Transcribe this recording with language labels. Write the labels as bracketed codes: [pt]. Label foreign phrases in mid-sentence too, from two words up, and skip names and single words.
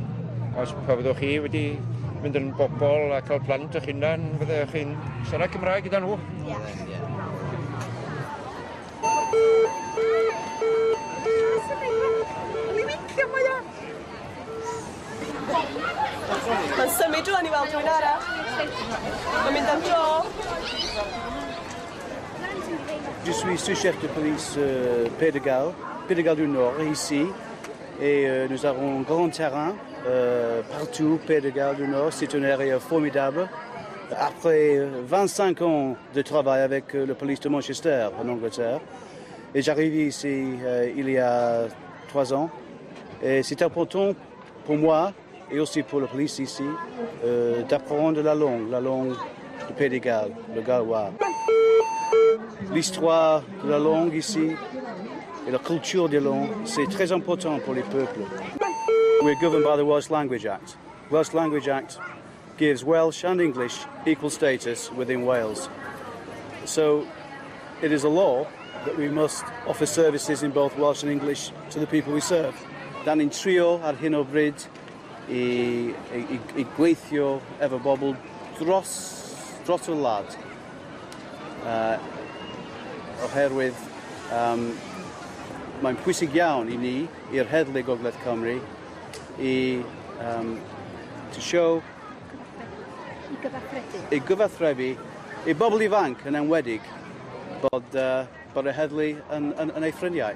[cy] Os pa fyddwch chi wedi mynd yn bobl a cael plant eich hunan, fyddwch chi'n siarad Cymraeg gyda nhw? Ie. Mae'n symud rwan I weld rhywun arall. Mae'n mynd am dro. [fr] Je suis sous-chef de police Pays de Galles du Nord, ici. Et nous avons un grand terrain partout, Pays de Galles du Nord. C'est une area formidable. Après 25 ans de travail avec la police de Manchester en Angleterre, et j'arrive ici il y a 3 ans. Et c'est important pour moi et aussi pour la police ici d'apprendre la langue du Pays de Galles, le gallois. L'histoire de la langue ici et la culture des langues, c'est très important pour les peuples. [en] We're governed by the Welsh Language Act. Welsh Language Act gives Welsh and English equal status within Wales. So it is a law that we must offer services in both Welsh and English to the people we serve. [cy] Dan in trio ar hyn o bryd I gweithio efo bobl dros y wlad. Oherwydd mae'n pwysig iawn I ni, i'r heddlu Gogledd Cymru, [en] to show [cy] I gyfathrebu I bobl ifanc yn enwedig bod y heddlu yn ei ffrindiau.